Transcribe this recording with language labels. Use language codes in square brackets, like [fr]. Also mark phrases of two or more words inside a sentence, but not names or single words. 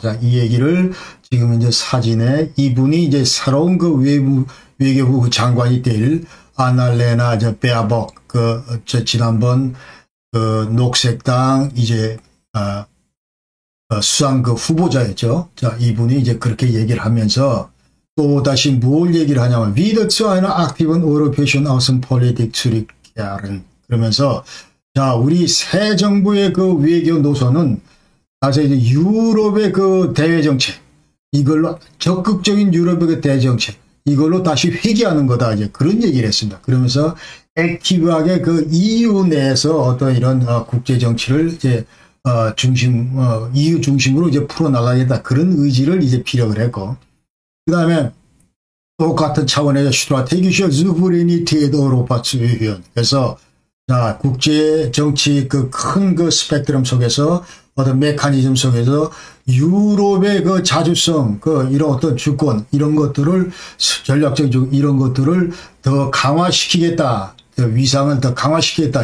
[ko] 자, 이 얘기를 지금 이제 사진에 이분이 이제 새로운 그 외교부 장관이 될 아날레나 베아복 지난번 녹색당 이제 수상 그 후보자였죠. 자, 이분이 이제 그렇게 얘기를 하면서 또 다시 뭘 얘기를 하냐면 [de] wieder zu einer aktiven europäischen Außenpolitik zurückkehren [ko] 그러면서 자, 우리 새 정부의 그 외교 노선은 다시 이제 유럽의 그 대외 정책 이걸로 적극적인 유럽의 그 대외 정책 이걸로 다시 회귀하는 거다 이제 그런 얘기를 했습니다. 그러면서 액티브하게 그 EU 내에서 어떤 이런 국제 정치를 이제 EU 중심으로 이제 풀어나가겠다. 그런 의지를 이제 피력을 했고. 그 다음에 똑같은 차원에서 [de] strategische Souveränität Europa zu erhöhen. [ko] 그래서, 자, 국제 정치 그 큰 그 스펙트럼 속에서 어떤 메커니즘 속에서 유럽의 그 자주성, 이런 어떤 주권, 이런 것들을 전략적인 이런 것들을 더 강화시키겠다. 위상을 더 강화시키겠다.